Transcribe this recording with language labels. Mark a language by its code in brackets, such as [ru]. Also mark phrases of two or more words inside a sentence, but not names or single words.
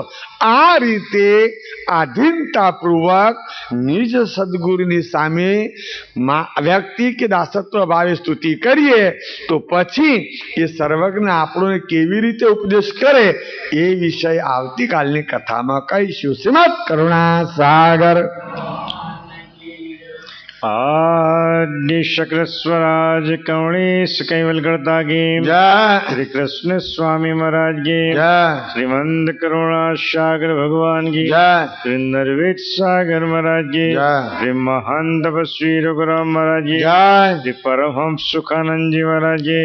[gu] આ રીતે આધીનતાપૂર્વક નિજ સદગુરુની સામે વ્યક્તિ કે દાસત્વ ભાવે સ્તુતિ કરીએ તો પછી એ સર્વજ્ઞ આપણને કેવી રીતે ઉપદેશ કરે એ વિષય આવતીકાલની કથામાં કહીશું. શ્રીમદ કરુણા સાગર [hi] आदि शक्र स्वराज कवणेश कैवल करता की जय. श्री कृष्ण स्वामी महाराज की जय. श्रीमंत करुणा सागर भगवान की जय. श्री नरवेद सागर महाराज की जय. श्री महान तपस्वी रघुराम महाराज की जय. श्री परमहंस सुखानंद जी महाराज की